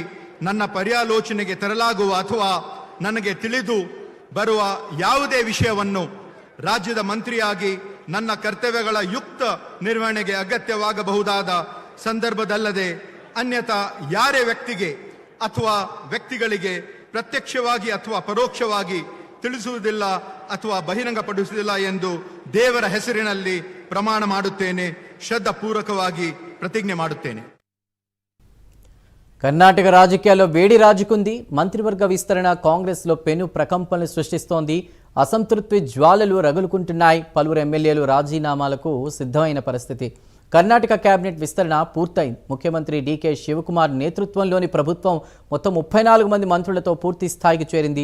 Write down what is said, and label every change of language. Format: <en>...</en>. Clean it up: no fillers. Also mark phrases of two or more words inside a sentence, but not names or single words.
<kn>ನನ್ನ ಪರ್ಯಾಲೋಚನೆಗೆ ತರಲಾಗುವ ಅಥವಾ ನನಗೆ ತಿಳಿದು ಬರುವ ಯಾವುದೇ ವಿಷಯವನ್ನು ರಾಜ್ಯದ ಮಂತ್ರಿಯಾಗಿ ನನ್ನ ಕರ್ತವ್ಯಗಳ ಯುಕ್ತ ನಿರ್ವಹಣೆಗೆ ಅಗತ್ಯವಾಗಬಹುದಾದ ಸಂದರ್ಭದಲ್ಲದೆ ಅನ್ಯಥಾ ಯಾರೇ ವ್ಯಕ್ತಿಗೆ ಅಥವಾ ವ್ಯಕ್ತಿಗಳಿಗೆ ಪ್ರತ್ಯಕ್ಷವಾಗಿ ಅಥವಾ ಪರೋಕ್ಷವಾಗಿ ತಿಳಿಸುವುದಿಲ್ಲ ಅಥವಾ ಬಹಿರಂಗಪಡಿಸುವುದಿಲ್ಲ ಎಂದು ದೇವರ ಹೆಸರಿನಲ್ಲಿ ಪ್ರಮಾಣ ಮಾಡುತ್ತೇನೆ. ಶ್ರದ್ಧಾಪೂರ್ವಕವಾಗಿ ಪ್ರತಿಜ್ಞೆ ಮಾಡುತ್ತೇನೆ.</kn> <te>కర్ణాటక రాజకీయాల్లో వేడి రాజుకుంది. మంత్రివర్గ విస్తరణ కాంగ్రెస్లో పెను ప్రకంపనలు సృష్టిస్తోంది. అసంతృప్తి జ్వాలలు రగులుకుంటున్నాయి. పలువురు ఎమ్మెల్యేలు రాజీనామాలకు సిద్ధమైన పరిస్థితి. కర్ణాటక కేబినెట్ విస్తరణ పూర్తయింది. ముఖ్యమంత్రి డీకే శివకుమార్ నేతృత్వంలోని ప్రభుత్వం మొత్తం 34 మంది మంత్రులతో పూర్తి స్థాయికి చేరింది.</te>